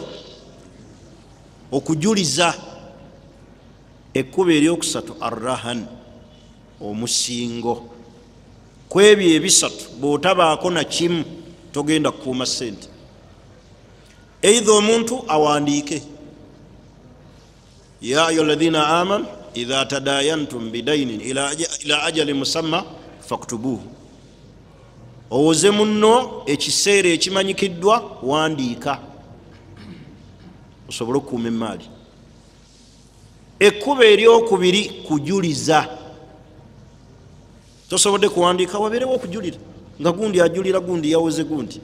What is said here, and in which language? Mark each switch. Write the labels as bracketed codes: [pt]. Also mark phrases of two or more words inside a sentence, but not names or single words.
[lg] Okujuliza. Ekkuba eryokusatu arrahan, omusingo. Ku ebyo ebisatu bw'otabaako na kimu togenda kukuuma ssente. Eitha omuntu awandiike, [ar] يا أيها الذين آمنوا إذا تداينتم بدين إلى أجل مسمى فاكتبوه. [lg] Owoze munno ekiseera ekimanyikiddwa, wandiika, osobole okukuuma emmaali. Ekkuba eryokubiri kujuliza. Tosobodde kuwandiika, wabeerewo okujulira, nga gundi ajulira gundi yawoze gundi.